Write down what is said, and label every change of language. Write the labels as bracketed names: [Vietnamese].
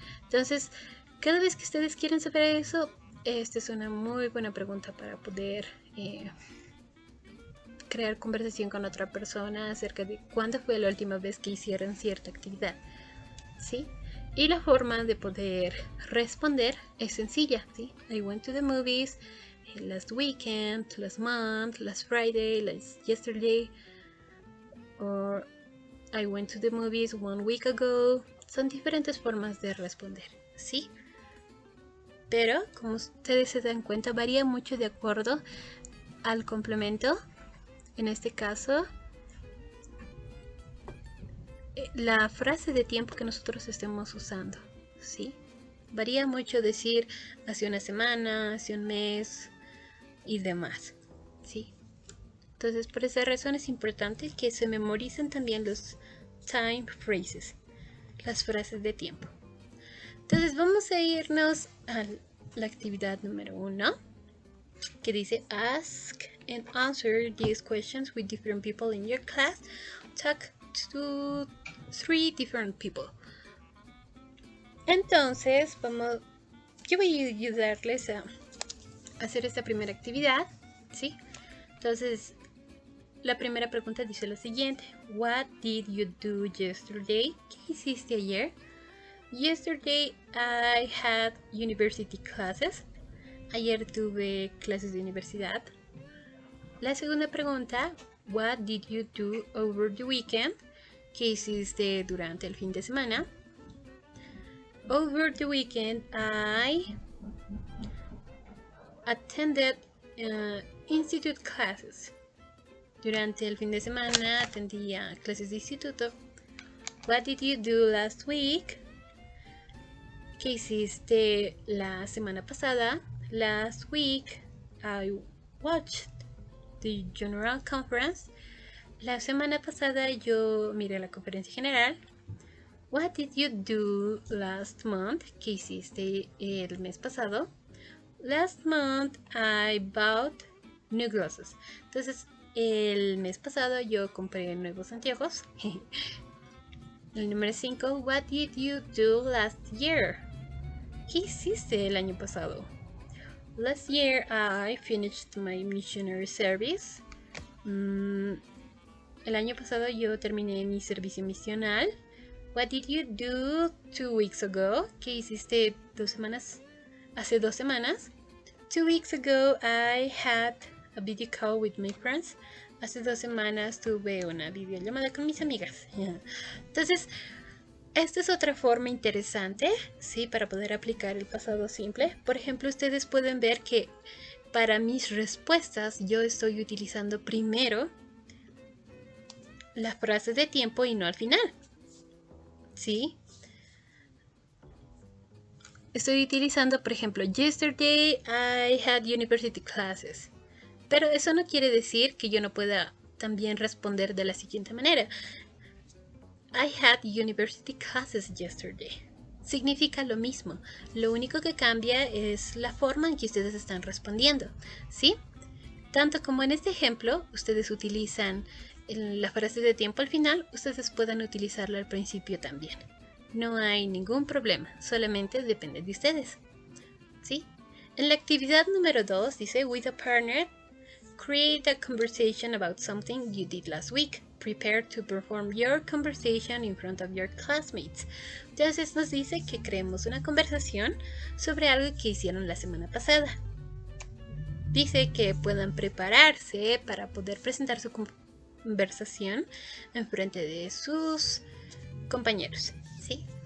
[Spanish] Entonces, cada vez que ustedes quieran saber eso, esta es una muy buena pregunta para poder crear conversación con otra persona acerca de cuándo fue la última vez que hicieron cierta actividad, ¿sí? Y la forma de poder responder es sencilla, ¿sí? [English] I went to the movies last weekend, last month, last Friday, last yesterday, or I went to the movies 1 week ago. [Spanish] Son diferentes formas de responder, ¿sí? Pero, como ustedes se dan cuenta, varía mucho de acuerdo al complemento. En este caso, la frase de tiempo que nosotros estemos usando, ¿sí? Varía mucho decir hace una semana, hace un mes y demás, ¿sí? Entonces, por esa razón es importante que se memoricen también los time phrases, las frases de tiempo. Entonces, vamos a irnos a la actividad número 1, que dice [English] Ask and answer these questions with different people in your class. Talk to 3 different people. [Spanish] Entonces, yo voy a ayudarles a hacer esta primera actividad, ¿sí? Entonces, la primera pregunta dice lo siguiente: [English] What did you do yesterday? [Spanish] ¿Qué hiciste ayer? [English] Yesterday I had university classes. [Spanish] Ayer tuve clases de universidad. La segunda pregunta, [English] what did you do over the weekend? [Spanish] ¿Qué hiciste durante el fin de semana? [English] Over the weekend, I attended institute classes. [Spanish] Durante el fin de semana atendía clases de instituto. [English] What did you do last week? [Spanish] ¿Qué hiciste la semana pasada? [English] Last week, I watched the general conference. [Spanish] La semana pasada yo miré la conferencia general. [English] What did you do last month? [Spanish] ¿Qué hiciste el mes pasado? [English] Last month I bought new glasses. [Spanish] Entonces, el mes pasado yo compré nuevos anteojos. El número 5. [English] What did you do last year? [Spanish] ¿Qué hiciste el año pasado? [English] Last year I finished my missionary service. [Spanish] El año pasado yo terminé mi servicio misional. [English] What did you do 2 weeks ago? [Spanish] ¿Qué hiciste hace 2 semanas? [English] 2 weeks ago I had a video call with my friends. [Spanish] Hace 2 semanas tuve una videollamada con mis amigas. Entonces, esta es otra forma interesante, ¿sí? Para poder aplicar el pasado simple. Por ejemplo, ustedes pueden ver que para mis respuestas yo estoy utilizando primero las frases de tiempo y no al final. ¿Sí? Estoy utilizando, por ejemplo, [English] yesterday I had university classes. [Spanish] Pero eso no quiere decir que yo no pueda también responder de la siguiente manera. [English] I had university classes yesterday. [Spanish] Significa lo mismo. Lo único que cambia es la forma en que ustedes están respondiendo. ¿Sí? Tanto como en este ejemplo, ustedes utilizan la frase de tiempo al final, ustedes pueden utilizarla al principio también. No hay ningún problema, solamente depende de ustedes. ¿Sí? En la actividad número 2 dice, [English] with a partner, create a conversation about something you did last week. Prepare to perform your conversation in front of your classmates. [Spanish] Entonces nos dice que creemos una conversación sobre algo que hicieron la semana pasada. Dice que puedan prepararse para poder presentar su conversación en frente de sus compañeros, ¿sí?